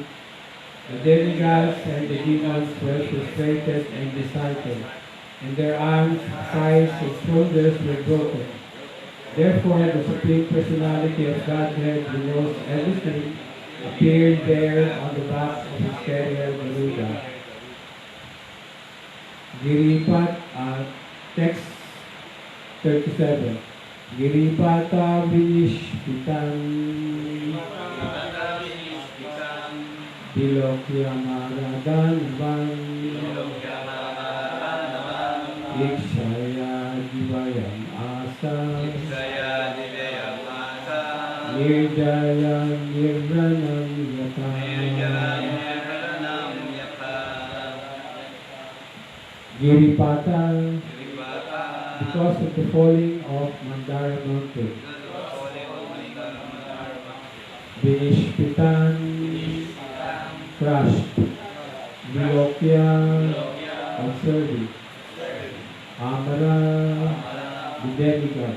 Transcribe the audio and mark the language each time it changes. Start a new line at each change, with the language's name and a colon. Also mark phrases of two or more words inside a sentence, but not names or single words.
English: The demigods and the demons were frustrated and disheartened, and their arms, thighs, and shoulders were broken. Therefore, the Supreme Personality of Godhead, who knows everything, appeared there on the back of his carrier Garuda. Giripat, text 37.
Sanskrit: Giripata Vinishpitan Bilokyamaradan Ikshaya Divayam Asa Nirjaya Nirvanam Yata Giripata,
English: because of the falling of Mandara mountain. Vinishpitan, crushed. Vilokya, observing. Amara, the demigods.